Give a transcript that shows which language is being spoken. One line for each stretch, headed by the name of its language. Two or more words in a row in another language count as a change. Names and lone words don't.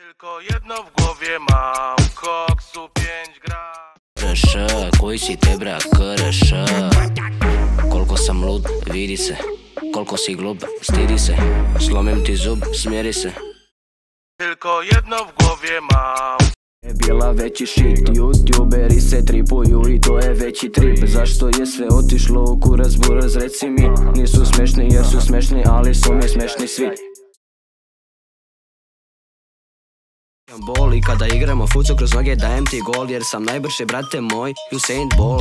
Polish: Tylko jedno w głowie mam, koksu 5 gram.
Serbian: Krš, koji si te brak, krš. Koliko sam lud, vidi se. Koliko si glup, stidi se. Slomim ti zub, smjeri se.
Polish: Tylko jedno w głowie mam.
Serbian: Je bila veći shit, youtuberi se tripuju i to je veći trip. Zašto je sve otišlo u kurac buraz, reci mi. Nisu smešni jer su smešni, ali su mi smešni svi. Boli kada igramo fucu kroz noge, dajem ti gol jer sam najbrži brate moj Usain Bolt.